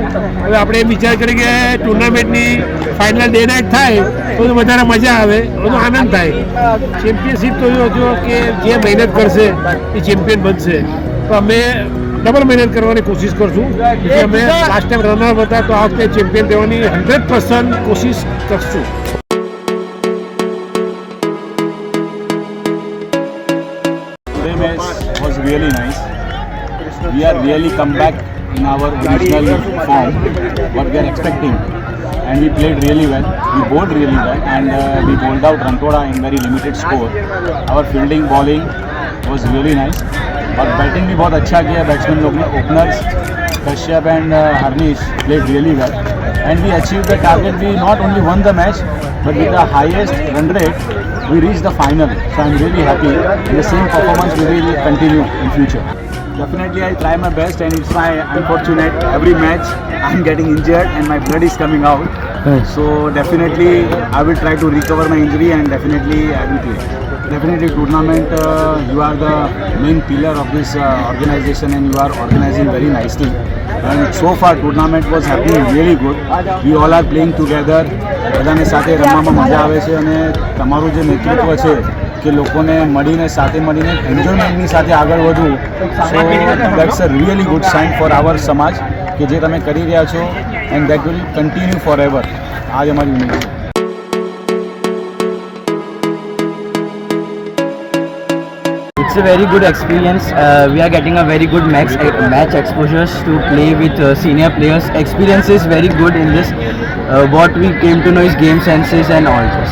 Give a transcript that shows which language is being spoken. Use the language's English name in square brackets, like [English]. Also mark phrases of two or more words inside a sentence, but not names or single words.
[Gujarati] હવે આપણે એમ વિચાર કરીએ કે ટુર્નામેન્ટની ફાઇનલ ડે નાઇટ થાય તો વધારે મજા આવે, બધો આનંદ થાય. ચેમ્પિયનશિપ તો એવું હતું કે જે મહેનત કરશે એ ચેમ્પિયન બનશે. તો અમે ડબલ મહેનત કરવાની કોશિશ કરશું. એટલે અમે લાસ્ટ ટાઈમ રનર હતા તો આ વખતે ચેમ્પિયન દેવાની 100% કોશિશ કરશું. [English] Was really nice. We are really come back in our original form, what we are expecting, and we played really well. We bowled really well, and we bowled out Rantoda in very limited score. Our fielding, bowling was really nice, but batting [Hindi] भी बहुत अच्छा किया [English] batsman [Hindi] लोग ने. [English] Openers Kashyap and Harnish played really well, and we achieved the target. We not only won the match, but with the highest run rate, we reached the final. So I'm really happy, and the same performance we will continue in future. Definitely I'll try my best, and it's my unfortunate every match I'm getting injured and my blood is coming out. So definitely I will try to recover my injury, and definitely I will play. Definitely tournament, you are the main pillar of this organization, and you are organizing very nicely. And so far tournament was happening really good. We all are playing together. [Gujarati] બધાને સાથે રમવામાં મજા આવે છે. અને તમારું જે નેતૃત્વ છે કે લોકોને મળીને સાથે મળીને એન્જોયમેન્ટની સાથે આગળ વધવું, [English] so that's a really good sign for our [Gujarati] સમાજ કે જે તમે કરી રહ્યા છો, [English] and that will continue for ever. [Gujarati] આ જ અમારી ઉમેદ છે. [English] It's a very good experience. We are getting a very good match exposures to play with senior players. Experience is very good in this. What we came to know is game senses and all this.